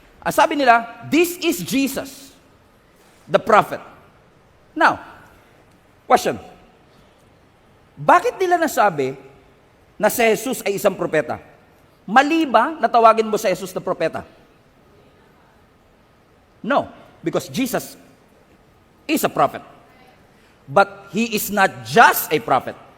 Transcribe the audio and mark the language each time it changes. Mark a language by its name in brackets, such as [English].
[Filipino] Sabi nila, [English] this is Jesus, the prophet. Now, question. [Filipino] Bakit nila nasabi na si Jesus ay isang propeta? Mali ba na tawagin mo si Jesus na propeta? [English] No, because Jesus is a prophet. But He is not just a prophet.